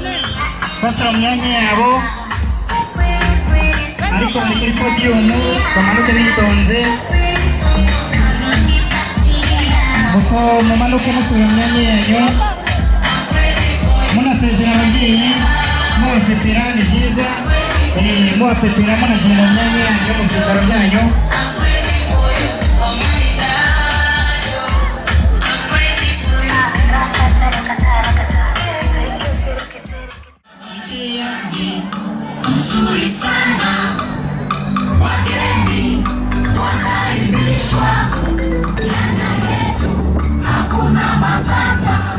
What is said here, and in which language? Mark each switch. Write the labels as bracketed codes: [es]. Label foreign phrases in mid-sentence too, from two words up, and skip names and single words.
[rw] ariko muri kuri podiyumu bamanuke bitonze, gusa mumanuke musubira mu myanya yanyu, munasezera ababyeyi, mubapepera ni byiza, mubapepera munagenda mu myanya yanyu mu byicaro byanyu. [sw] Mzuri sana, wageni wakaribishwa, Kenya yetu hakuna matata.